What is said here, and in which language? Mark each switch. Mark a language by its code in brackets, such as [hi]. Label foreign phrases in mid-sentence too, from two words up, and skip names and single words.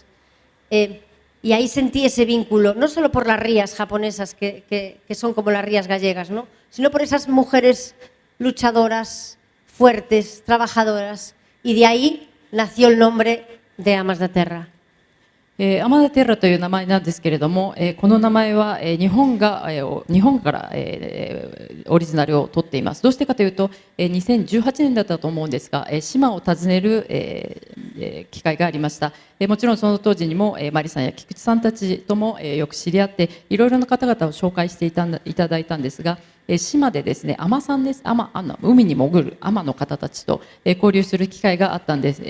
[es] Y ahí sentí ese vínculo, no solo por las rías japonesas, que son como las rías gallegas, ¿no? Sino por esas mujeres luchadoras, fuertes, trabajadoras. Y de ahí nació el nombre de Amas da Terra. [ja] アマダ・テッラという名前なんですけれども、この名前は日本からオリジナルを取っています。どうしてかというと、2018年だったと思うんですが、島を訪ねる機会がありました。もちろんその当時にもマリさんや菊池さんたちともよく知り合って、いろいろな方々を紹介していただいたんですが、 島でですね、海女さんです、海に潜る海女の方たちと交流する機会があったんです。